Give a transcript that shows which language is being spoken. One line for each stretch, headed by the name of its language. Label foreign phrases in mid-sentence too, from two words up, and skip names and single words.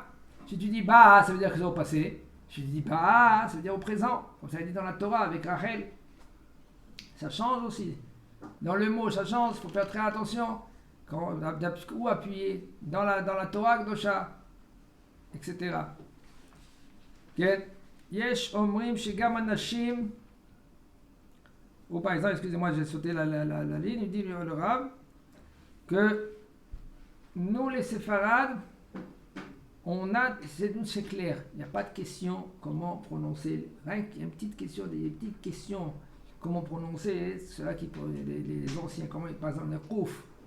French: Si tu dis Ba'a, ça veut dire que c'est au passé. Si tu dis Ba'a, ça veut dire au présent. Comme ça dit dans la Torah avec Rachel. Ça change aussi. Dans le mot, ça change, il faut faire très attention. Où appuyer dans la
Hebrew: תורה קדושה,
French: etc. Okay.
Hebrew: יש אומרים שגם אנשים.
French: Ou par exemple, excusez-moi, j'ai sauté la ligne, il dit le Rav que nous les séfarades, c'est clair, il n'y a pas de question comment prononcer, rien qu'il y a une petite question, des petites questions, comment prononcer, ceux-là qui, les anciens, comment, par exemple, le kouf.